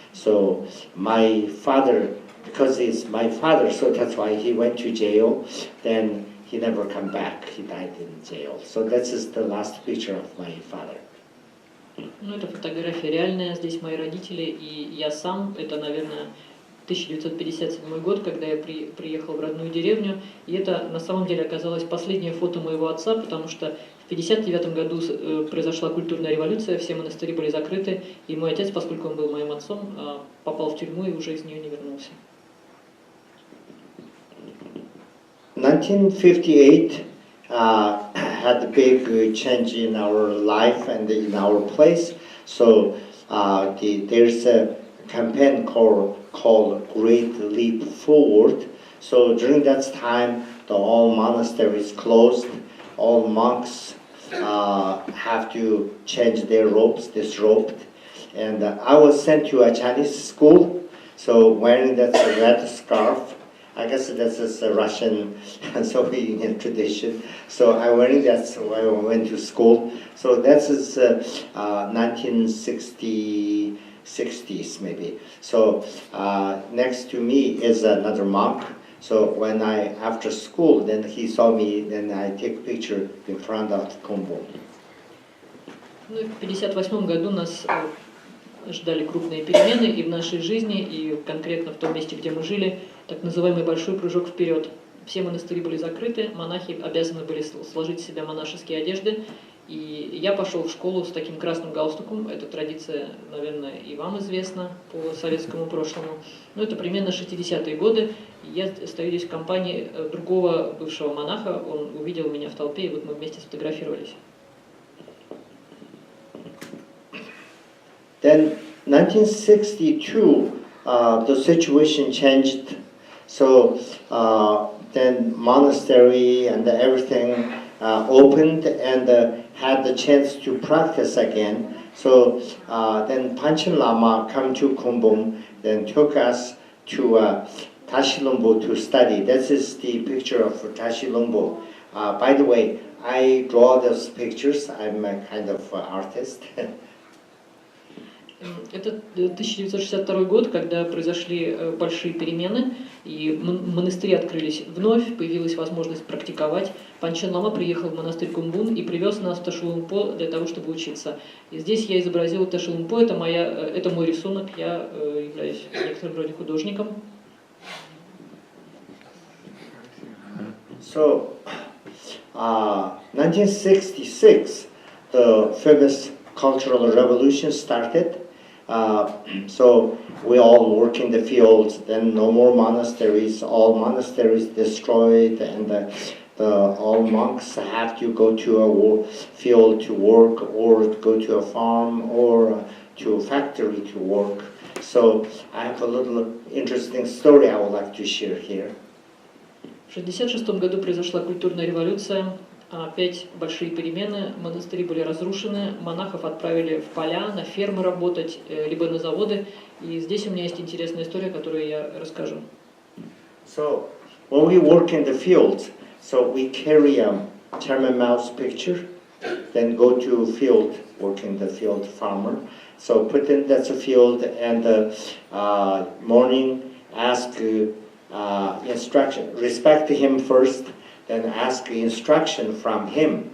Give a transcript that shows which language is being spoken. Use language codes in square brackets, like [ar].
[en] So my father, because he's my father, so that's why he went to jail. Then he never come back. He died in jail. So this is the last picture of my father. [ru] Ну, это фотография реальная. Здесь мои родители и я сам. Это, наверное, 1957 год, когда я приехал в родную деревню. И это на самом деле оказалось последнее фото моего отца, потому что в 1959 году произошла культурная революция, все монастыри были закрыты, и мой отец, поскольку он был моим отцом, попал в тюрьму и уже из нее не вернулся. [en] 1958 had a big change in our life and in our place. So there's a campaign called Great Leap Forward. So during that time, all monasteries closed. All monks have to change their robes, disrobed. And I was sent to a Chinese school. So wearing that red scarf. I guess this is a Russian Soviet tradition. So I wearing that when I went to school. So that is 1960s maybe. So next to me is another monk. So when after school, then he saw me, then I take a picture in front of Kumbum. [ru] Ну, в 1958 году нас ждали крупные перемены и в нашей жизни, и конкретно в том месте, где мы жили, так называемый большой прыжок вперед. Все монастыри были закрыты, монахи обязаны были сложить в себя монашеские одежды, и я пошел в школу с таким красным галстуком. Эта традиция, наверное, и вам известна по советскому прошлому. Но это примерно 60-е годы. Я стою здесь в компании другого бывшего монаха. Он увидел меня в толпе, и вот мы вместе сфотографировались. [en] Then 1962, the situation changed. So then monastery and everything opened and had the chance to practice again. So then Panchen Lama come to Kumbum, then took us to Tashilumbo to study. This is the picture of Tashilumbo. By the way, I draw those pictures. I'm a kind of artist. [ru] Это 1962 год, когда произошли большие перемены, и монастыри открылись вновь, появилась возможность практиковать. Панчен Лама приехал в монастырь Кумбум и привез нас в Ташилумпо для того, чтобы учиться. И здесь я изобразила Ташилумпо, это мой рисунок, я являюсь в некотором роде художником. [en] So, 1966, the famous cultural revolution started. So we all work in the fields, then no more monasteries, all monasteries destroyed, and all monks have to go to a field to work, or go to a farm, or to a factory to work. So I have a little interesting story I would like to share here. [ru] В 1966 году произошла культурная революция, опять большие перемены, монастыри были разрушены, монахов отправили в поля, на фермы работать, либо на заводы. И здесь у меня есть интересная история, которую я расскажу. [en] So when we work in the fields, so we carry a Chairman Mao's picture, then go to field, work in the field, farmer. So put in that's a field, and morning ask instruction, respect him first, then ask instruction from him.